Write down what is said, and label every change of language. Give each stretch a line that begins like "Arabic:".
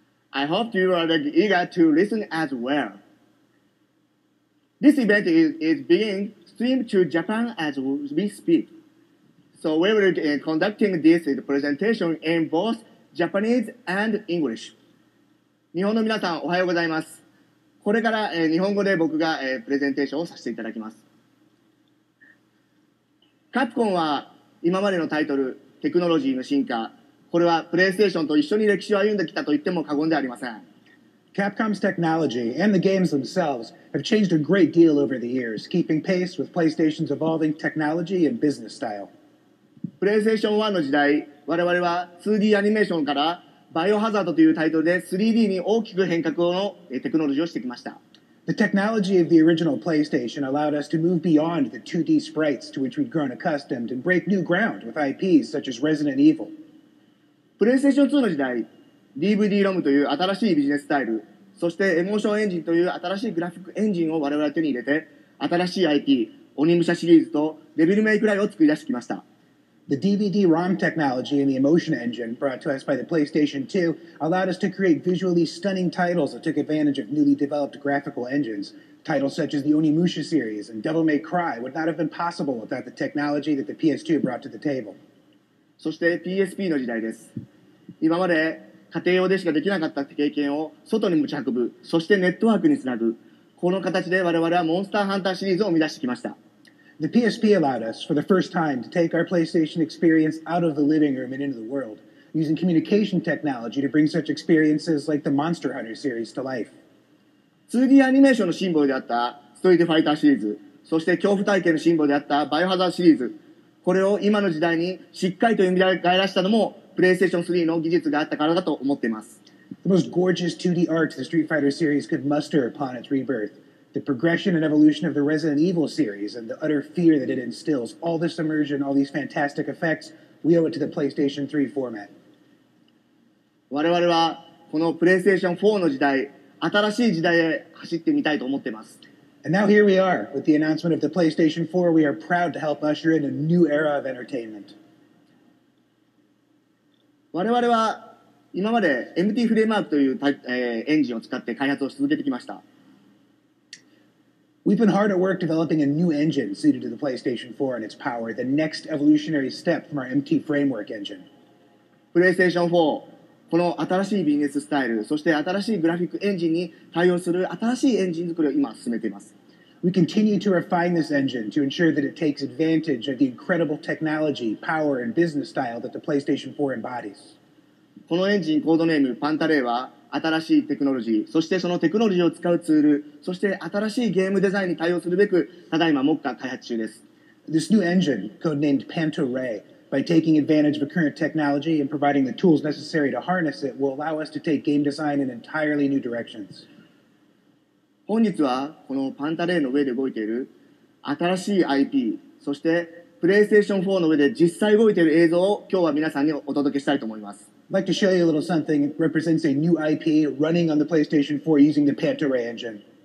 English: I hope you are eager to listen as well. This event is being streamed to Japan as we speak. So we will be conducting this presentation in both Japanese and English.
Japanese: 日本の皆さんおはようございます。これから日本語で僕がプレゼンテーションをさせていただきます。カプコンは今までのタイトル、テクノロジーの進化、これはプレイステーションと一緒に歴史を歩んできたと言っても過言ではありません。
English: Capcom's technology and the games themselves have changed a great deal over the years, keeping pace with PlayStation's evolving technology and business style.
Japanese: プレイステーション1の時代、我々は 2D アニメーションからバイオハザードというタイトルで 3D に大きく変革のテクノロジーをしてきました。
English: The technology of the original PlayStation allowed us to move beyond the 2D sprites to which we'd grown accustomed and break new ground with IPs such as Resident Evil.
Japanese: プレイステーション2の時代、DVD ロムという新しいビジネススタイル、そしてエモーションエンジンという新しいグラフィックエンジンを我々は手に入れて、新しい IP、鬼武者シリーズとデビルメイクライを作り出してきました。
English: The DVD-ROM technology and the emotion engine brought to us by the PlayStation 2 allowed us to create visually stunning titles that took advantage of newly developed graphical engines. Titles such as the Onimusha series and Devil May Cry would not have been possible without the technology that the PS2 brought to the table.
Japanese: そして PSP の時代です。今まで家庭用でしかできなかった経験を外に持ち運ぶ、そしてネットワークにつなぐ、この形で我々はモンスターハンターシリーズを生み出してきました。
English: The PSP allowed us, for the first time, to take our PlayStation experience out of the living room and into the world, using communication technology to bring such experiences like the Monster Hunter series to life.
Japanese: 2D アニメーションのシンボルであったストリートファイターシリーズ、そして恐怖体験のシンボルであったバイオハザードシリーズ、これを今の時代にしっかりと蘇らしたのも、プレイステーション3の技術があったからだと思っています。
English: The most gorgeous 2D art the Street Fighter series could muster upon its rebirth. The progression and evolution of the Resident Evil series and the utter fear that it instills, all this immersion, all these fantastic effects, we owe it to the PlayStation 3 format.
Japanese: 我々はこのプレイステーション4の時代、新しい時代へ走ってみたいと思っています。
English: And now here we are, with the announcement of the PlayStation 4, we are proud to help usher in a new era of entertainment.
Japanese: 我々は今まで MT フレームワークというエンジンを使って開発を続けてきました。
English: We've been hard at work developing a new engine suited to the PlayStation 4 and its power, the next evolutionary step from our MT framework engine.
Japanese: プレイステーション4、この新しいビジネススタイル、そして新しいグラフィックエンジンに対応する新しいエンジン作りを今進めています。
English: We continue to refine this engine to ensure that it takes advantage of the incredible technology, power, and business style that the PlayStation 4 embodies.
Japanese: このエンジンコードネームパンタレイは新しいテクノロジー、そしてそのテクノロジーを使うツール、そして新しいゲームデザインに対応するべく、ただいま目下開発中です。
English: This new engine, codenamed Panto-Ray, by taking advantage of current technology and providing the tools necessary to harness it, will allow us to take game design in entirely new directions.
Japanese: 本日はこのパンタレイの上で動いている新しい IP、そしてプレイステーション4の上で実際動いている映像を今日は皆さんにお届けしたいと思います。
English: I'd like to show you a little something. It represents a new IP running on the PlayStation 4 using the Panto-Ray engine.